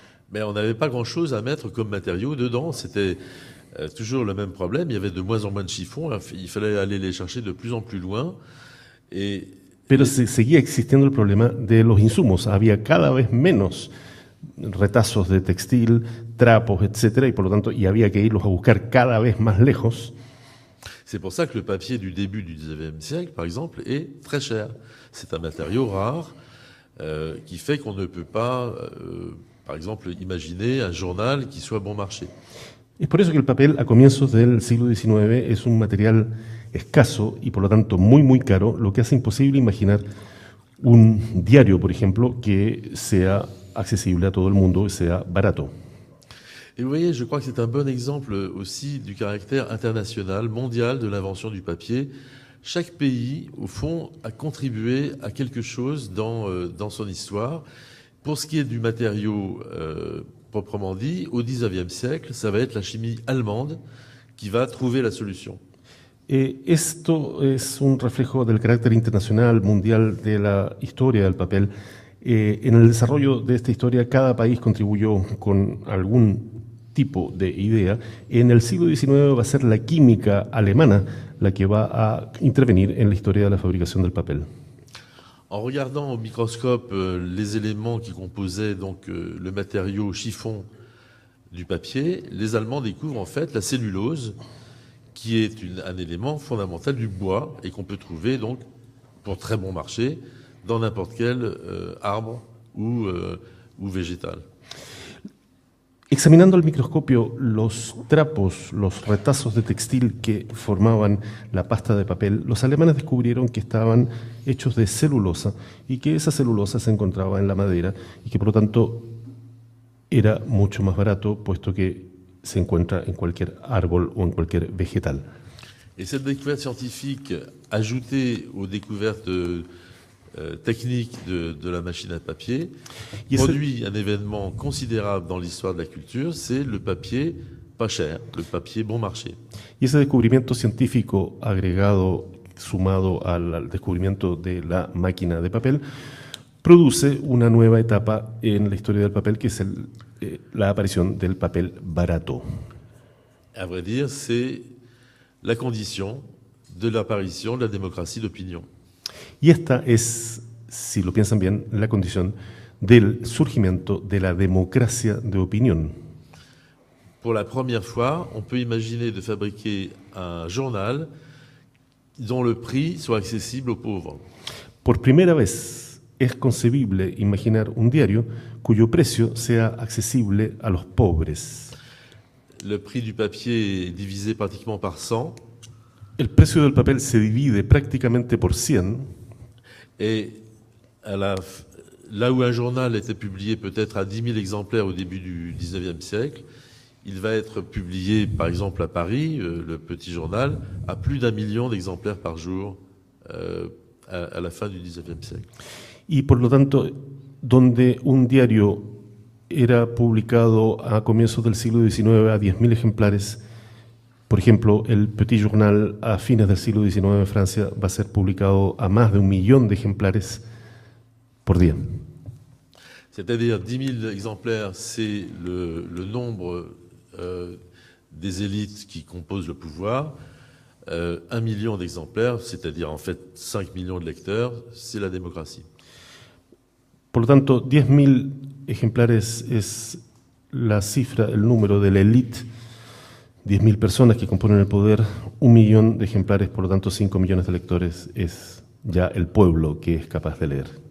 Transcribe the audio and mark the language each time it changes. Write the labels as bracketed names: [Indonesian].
[French] Mais on n'avait pas grand-chose à mettre comme matériau dedans. C'était toujours le même problème. Il y avait de moins en moins de chiffons. Il fallait aller les chercher de plus en plus loin. [Spanish] Pero seguía existiendo el problema de los insumos. Había cada vez menos retazos de textil, trapos, etcétera, y por lo tanto había que irlos a buscar cada vez más lejos. [French] C'est pour ça que le papier du début du XIXe siècle, par exemple, est très cher. C'est un matériau rare qui fait qu'on ne peut pas, par exemple, imaginer un journal qui soit bon marché. [Spanish] Es por eso que el papel a comienzos del siglo XIX es un material escaso y por lo tanto muy muy caro, lo que hace imposible imaginar un diario, por ejemplo, que sea accesible a todo el mundo y sea barato. [French] Et vous voyez, je crois que c'est un bon exemple aussi du caractère international, mondial de l'invention du papier. Chaque pays, au fond, a contribué à quelque chose dans son histoire. Pour ce qui est du matériau proprement dit, au XIXe siècle, ça va être la chimie allemande qui va trouver la solution. [Spanish] Esto es un reflejo del carácter internacional, mundial de la historia del papel. En el desarrollo de esta historia, cada país contribuyó con algún tipo de idea. En el siglo XIX va a ser la química alemana la que va a intervenir en la historia de la fabricación del papel. [French] En regardant au microscope les éléments qui composaient donc le matériau chiffon du papier, les Allemands découvrent en fait la cellulose, qui est un élément fondamental du bois et qu'on peut trouver donc pour très bon marché dans n'importe quel arbre ou végétal. [Spanish] Examinando al microscopio los trapos, los retazos de textil que formaban la pasta de papel, los alemanes descubrieron que estaban hechos de celulosa y que esa celulosa se encontraba en la madera y que por lo tanto era mucho más barato puesto que se encuentra en cualquier árbol o en cualquier vegetal. [French] Et cette découverte scientifique ajoutée aux découvertes technique de la machine à papier produit un événement considérable dans l'histoire de la culture, c'est le papier pas cher, le papier bon marché. [Spanish] Y ese descubrimiento científico agregado, sumado al descubrimiento de la máquina de papel, produce una nueva etapa en la historia del papel, que es la aparición del papel barato. [French] À vrai dire, c'est la condition de l'apparition de la démocratie d'opinion. [Spanish] Y esta es, si lo piensan bien, la condición del surgimiento de la democracia de opinión. [French] Pour la première fois, on peut imaginer de fabriquer un journal dont le prix soit accessible aux pauvres. [Spanish] Por primera vez es concebible imaginar un diario cuyo precio sea accesible a los pobres. [French] Le prix du papier est divisé pratiquement par 100. [Spanish] El precio del papel se divide prácticamente por 100. [French] Et là où un journal était publié peut-être à 10 000 exemplaires au début du 19e siècle, il va être publié, par exemple à Paris, le petit journal, à plus d'1 million d'exemplaires par jour à la fin du 19e siècle. [Spanish] Y por lo tanto, donde un diario era publicado a comienzos del siglo XIX a 10.000 ejemplares, por ejemplo, el Petit Journal a fines del siglo XIX en Francia va a ser publicado a más de 1 millón de ejemplares por día. [French] C'est-à-dire 10 000 exemplaires, c'est le nombre des élites qui composent le pouvoir. 1 million d'exemplaires, c'est-à-dire en fait 5 millions de lecteurs, c'est la démocratie. [Spanish] Por lo tanto, 10.000 ejemplares es la cifra, el número de la élite, 10.000 personas que componen el poder, 1 millón de ejemplares, por lo tanto 5 millones de lectores es ya el pueblo que es capaz de leer.